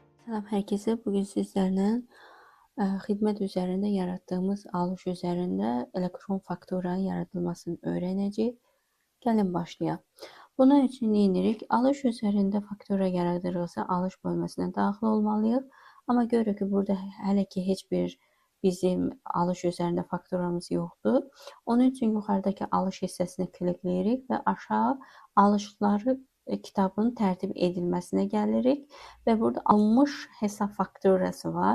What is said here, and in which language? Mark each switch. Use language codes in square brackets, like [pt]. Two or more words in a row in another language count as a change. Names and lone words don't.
[tr] Selam herkese. Bugün sizlerle hizmet üzerinde yarattığımız alış üzerinde elektron faktura yaratılmasını öğreneceğiz. Gelin başlayalım. Bunun için neyinirik? [az] Alış üzerinde faktura yaradılırsa alış bölmesine daxil olmalıyıq. Ama görürük ki burada hələ ki heç bir bizim alış üzerinde fakturamız yoxdur. Onun için yuxarıdakı alış hissəsini klikləyirik və aşağı alışları kitabın tərtib edilməsinə gəlirik və burada alınmış hesab fakturası var.